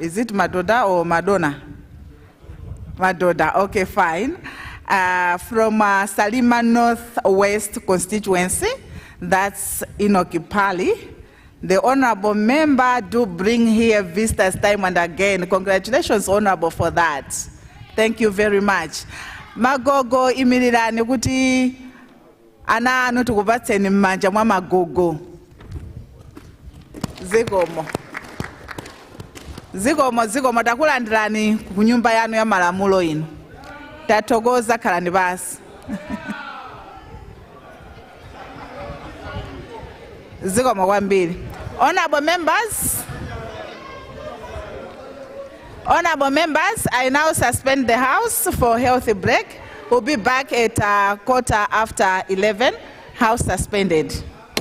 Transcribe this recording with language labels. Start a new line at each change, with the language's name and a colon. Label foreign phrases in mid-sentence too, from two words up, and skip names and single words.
English: Is it Madoda or Madonna? Madoda, okay, fine. From Salima Northwest constituency, that's Inokipali. The honorable member do bring here visitors time and again. Congratulations, honorable, for that. Thank you very much.
Nyanja: Magogo imirirani kuti ana anu tukubatseni mmanja mwa Magogo. Zikomo takulandirani ku nyumba yanu ya malamulo ino. Tatogoza kalani basi. Zikomo kwambiri.
English: Honorable members, I now suspend the House for healthy break. We'll be back at 11:15. House suspended.